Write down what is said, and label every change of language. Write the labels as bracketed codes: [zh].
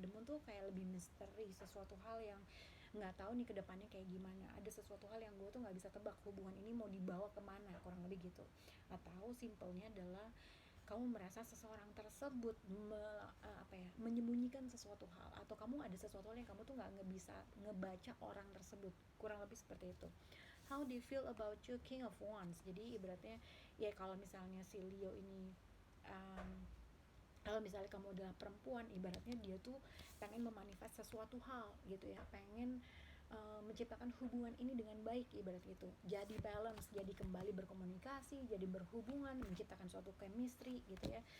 [id] The moon tuh kayak lebih misteri, sesuatu hal yang nggak tahu nih kedepannya kayak gimana, ada sesuatu hal yang gue tuh nggak bisa tebak hubungan ini mau dibawa kemana, kurang lebih gitu. Atau simpelnya adalah kamu merasa seseorang tersebut menyembunyikan sesuatu hal, atau kamu ada sesuatu hal yang kamu tuh nggak bisa ngebaca orang tersebut, kurang lebih seperti itu. [en] How do you feel about you, King of Wands. [id] Jadi ibaratnya ya kalau misalnya si Leo ini kalau misalnya kamu adalah perempuan, ibaratnya dia tuh pengen memanifest sesuatu hal gitu ya, pengen menciptakan hubungan ini dengan baik, ibarat gitu, jadi balance, jadi kembali berkomunikasi, jadi berhubungan, menciptakan suatu chemistry gitu ya.